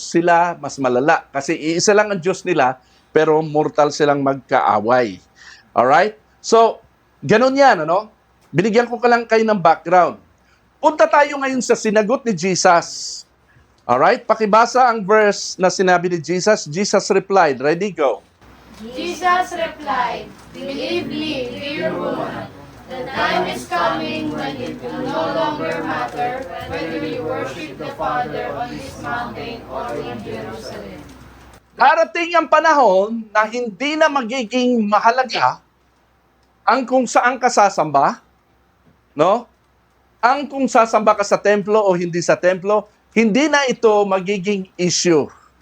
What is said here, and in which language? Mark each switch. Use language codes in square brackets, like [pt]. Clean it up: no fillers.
[tl] Sila mas malala kasi iisa lang ang Diyos nila, pero mortal silang magkaaway. Alright? So, ganun yan, ano? Binigyan ko ka lang kayo ng background. Punta tayo ngayon sa sinagot ni Jesus. Alright? Pakibasa ang verse na sinabi ni Jesus. [en] Jesus replied. Ready, go. Jesus replied, "Believe me, dear woman, the time is coming when it will no longer matter whether you worship the Father on this mountain or in Jerusalem." [tl] Darating ang panahon na hindi na magiging mahalaga ang kung saan ka sasamba, no? Ang kung sasamba ka sa templo o hindi sa templo, hindi na ito magiging issue.